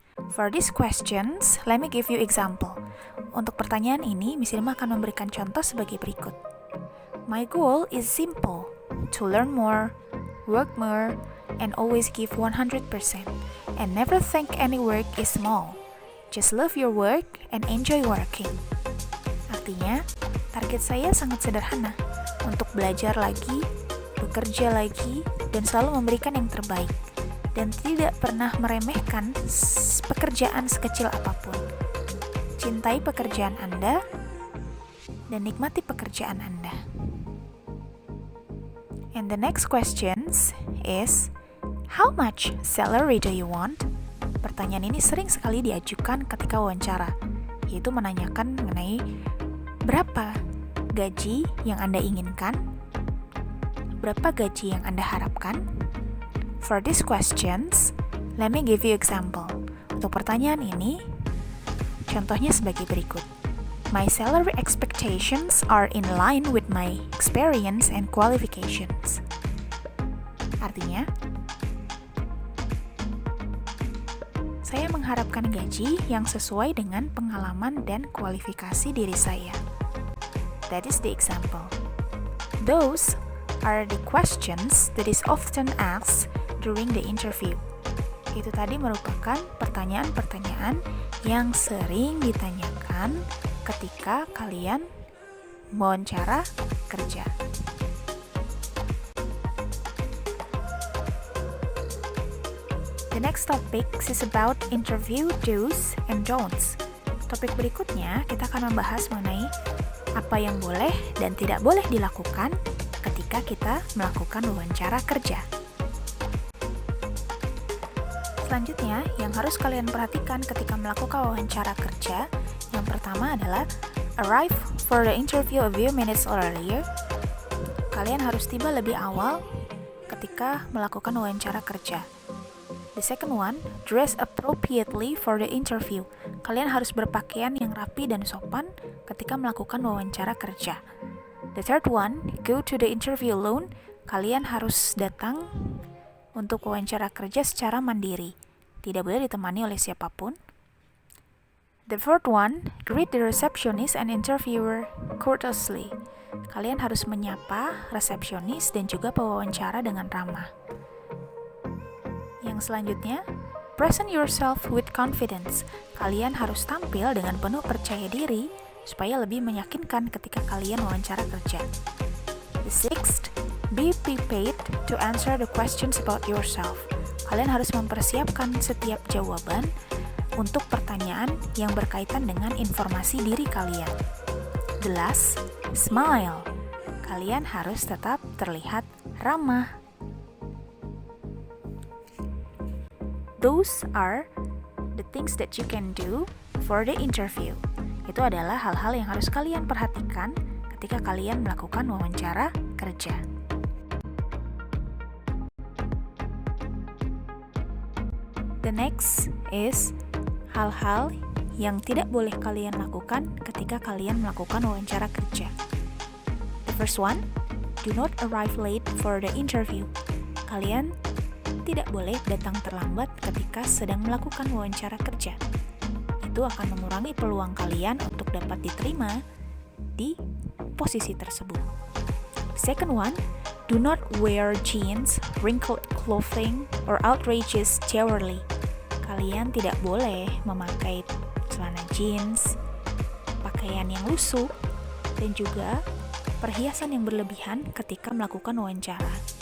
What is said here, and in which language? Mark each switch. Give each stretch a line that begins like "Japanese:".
English: For these questions, let me give you example.
Indonesian: Untuk pertanyaan ini, Miss Irma akan memberikan contoh sebagai berikut.
English: My goal is simple, to learn more, work more, and always give 100%, and never think any work is small. Just love your work and enjoy working.
Indonesian: Artinya, target saya sangat sederhana, untuk belajar lagi, bekerja lagi, dan selalu memberikan yang terbaik, dan tidak pernah meremehkan pekerjaan sekecil apapun. Cintai pekerjaan Anda, dan nikmati pekerjaan Anda.
English: And the next questions is, how much salary do you want?
Indonesian: Pertanyaan ini sering sekali diajukan ketika wawancara, yaitu menanyakan mengenai berapa gaji yang Anda inginkan, berapa gaji yang Anda harapkan.
English: For these questions, let me give you example.
Indonesian: Untuk pertanyaan ini, contohnya sebagai berikut.
English: My salary expectations are in line with my experience and qualifications.
Indonesian: Artinya, saya mengharapkan gaji yang sesuai dengan pengalaman dan kualifikasi diri saya.
English: That is the example. Those are the questions that is often asked during the interview.
Indonesian: Itu tadi merupakan pertanyaan-pertanyaan yang sering ditanyakan ketika kalian wawancara kerja.
English: The next topic is about interview do's and don'ts.
Indonesian: Topik berikutnya kita akan membahas mengenai apa yang boleh dan tidak boleh dilakukan ketika kita melakukan wawancara kerja. Selanjutnya, yang harus kalian perhatikan ketika melakukan wawancara kerja, yang pertama adalah
English: arrive for the interview a few minutes earlier.
Indonesian: Kalian harus tiba lebih awal ketika melakukan wawancara kerja.
English: The second one, dress appropriately for the interview.
Indonesian: Kalian harus berpakaian yang rapi dan sopan ketika melakukan wawancara kerja.
English: The third one, go to the interview alone.
Indonesian: Kalian harus datang untuk wawancara kerja secara mandiri. Tidak boleh ditemani oleh siapapun.
English: The fourth one, greet the receptionist and interviewer courteously.
Indonesian: Kalian harus menyapa resepsionis dan juga pewawancara dengan ramah. Yang selanjutnya,
English: present yourself with confidence.
Indonesian: Kalian harus tampil dengan penuh percaya diri supaya lebih meyakinkan ketika kalian wawancara kerja.
English: The sixth, be prepared to answer the questions about yourself.
Indonesian: Kalian harus mempersiapkan setiap jawaban untuk pertanyaan yang berkaitan dengan informasi diri kalian.
English: The last, smile.
Indonesian: Kalian harus tetap terlihat ramah.
English: Those are the things that you can do for the interview.
Indonesian: Itu adalah hal-hal yang harus kalian perhatikan ketika kalian melakukan wawancara kerja.
English: The next is
Indonesian: hal-hal yang tidak boleh kalian lakukan ketika kalian melakukan wawancara kerja.
English: The first one, do not arrive late for the interview.
Indonesian: Kalian tidak boleh datang terlambat ketika sedang melakukan wawancara kerja. Itu akan mengurangi peluang kalian untuk dapat diterima di posisi tersebut.
English: Second one, do not wear jeans, wrinkled clothing, or outrageous jewelry.
Indonesian: Kalian tidak boleh memakai celana jeans, pakaian yang lusuh, dan juga perhiasan yang berlebihan ketika melakukan wawancara.